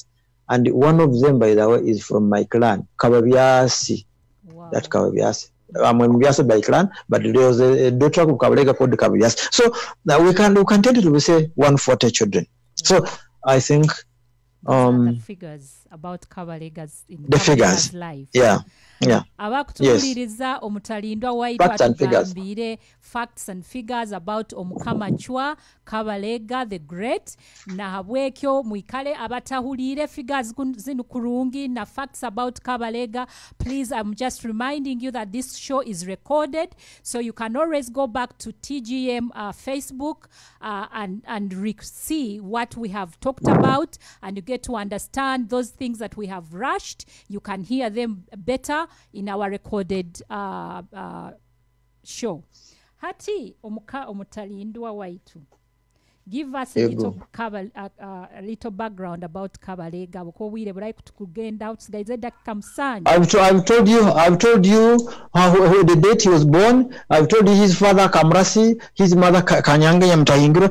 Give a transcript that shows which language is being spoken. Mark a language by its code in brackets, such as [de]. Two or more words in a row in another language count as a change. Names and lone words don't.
[en] And one of them, by the way, is from my clan, Kabaleega. Wow. That Kabaleega. I'm Mbiasa by clan, but there was a daughter of Kabaleega called Kabaleega. So now we can tentatively say 140 children. So I think the figures about Kabaleega's in the figures life. Yeah. [nyo] Abakutuuliriza Omutalindwa waitu atugambire [en] facts and figures about [nyo] Omukamachwa Kabaleega the Great, na habwekyo mwikale abatahulire figures zinu kurungi na [en] facts about [nyo] Kabaleega. [en] Please, I'm just reminding you that this show is recorded, so you can always go back to TGM Facebook and see what we have talked about, and you get to understand those things that we have rushed. You can hear them better in our recorded show. [nyo] Hati Omutalindwa waitu, [en] give us a little background about Kabaleega. I've told you how the date he was born. I've told you his father Kamrasi, his mother Kanyange Nyamutahingura.